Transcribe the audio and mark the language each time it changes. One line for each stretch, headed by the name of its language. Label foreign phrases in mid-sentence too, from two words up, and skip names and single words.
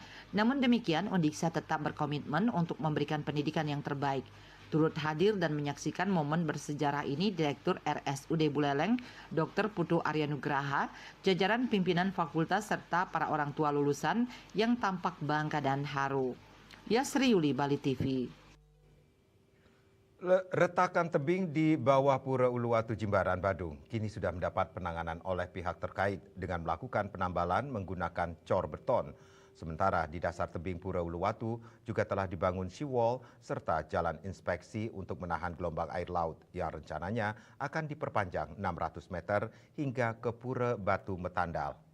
Indonesian: Namun demikian, Undiksa tetap berkomitmen untuk memberikan pendidikan yang terbaik. Turut hadir dan menyaksikan momen bersejarah ini Direktur RSUD Buleleng, Dr. Putu Arya Nugraha, jajaran pimpinan fakultas serta para orang tua lulusan yang tampak bangga dan haru. Yasri Yuli, Bali TV. Retakan tebing di bawah Pura Uluwatu Jimbaran, Badung kini sudah mendapat penanganan oleh pihak terkait dengan melakukan penambalan menggunakan cor beton. Sementara di dasar tebing Pura Uluwatu juga telah dibangun seawall serta jalan inspeksi untuk menahan gelombang air laut yang rencananya akan diperpanjang 600 meter hingga ke Pura Batu Metandal.